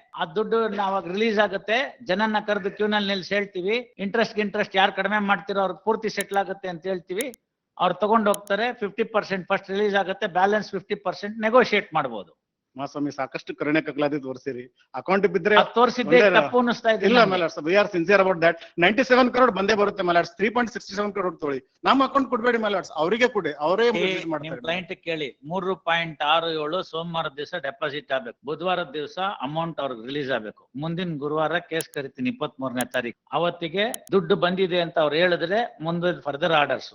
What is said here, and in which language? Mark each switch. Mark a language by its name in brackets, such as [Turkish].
[Kannada] ಆ ದುಡ್ಡು ಅವಾಗ ರಿಲೀಸ್ ಆಗುತ್ತೆ. ಜನನ್ನ ಕರೆದು ಕ್ಯೂನಲ್ಲಿ ನಿಲ್ಸಿ ಹೇಳ್ತೀವಿ, ಇಂಟ್ರೆಸ್ಟ್ ಯಾರು ಕಡಿಮೆ ಮಾಡ್ತಿರೋ ಅವ್ರಿಗೆ ಪೂರ್ತಿ ಸೆಟ್ಲ್ ಆಗುತ್ತೆ ಅಂತ ಹೇಳ್ತೀವಿ. ಅವ್ರು ತಗೊಂಡು ಹೋಗ್ತಾರೆ. 50% ಫಸ್ಟ್ ರಿಲೀಸ್ ಆಗುತ್ತೆ, ಬ್ಯಾಲೆನ್ಸ್ 50% ನೆಗೋಷಿಯೇಟ್ ಮಾಡಬಹುದು. ಮಹಾಸ್ವಾಮಿ ಸಾಕಷ್ಟು ಕರುಣೆ ಕಗ್ಲಾದಿ ತೋರಿಸಿರಿ. ಅಕೌಂಟ್ ಬಿದ್ರೆ ತೋರಿಸಿದ್ದೆ ತಪ್ಪು ಅನ್ನಿಸ್ತಾ ಇದೆ. [English] ಇಲ್ಲ my lords, we are sincere about that. 97 crore [Kannada] ಬಂದೇ ಬರುತ್ತೆ [English] my lords. [Kannada] 3.67 crore ತೊಳಿ. ನಮ್ಮ ಅಕೌಂಟ್ ಕೊಡ್ಬೇಡಿ my lords, ಅವರಿಗೆ ಕೊಡಿ, ಅವರೇ ನಿಮ್ ಮಾಡ್ತಾರೆ. ಕ್ಲೈಂಟ್ ಕೇಳಿ. 3.67 ಸೋಮವಾರದ ದಿವಸ ಡೆಪಾಸಿಟ್ ಆಗ್ಬೇಕು, ಬುಧವಾರದ ದಿವಸ ಅಮೌಂಟ್ ಅವ್ರಿಗೆ ರಿಲೀಸ್ ಆಗ್ಬೇಕು. ಮುಂದಿನ ಗುರುವಾರ ಕೇಸ್ ಕರಿತೀನಿ 23ನೇ ತಾರೀಕು. ಅವತ್ತಿಗೆ ದುಡ್ಡು ಬಂದಿದೆ ಅಂತ ಅವ್ರು ಹೇಳಿದ್ರೆ ಮುಂದೆ ಫರ್ದರ್ ಆರ್ಡರ್ಸ್.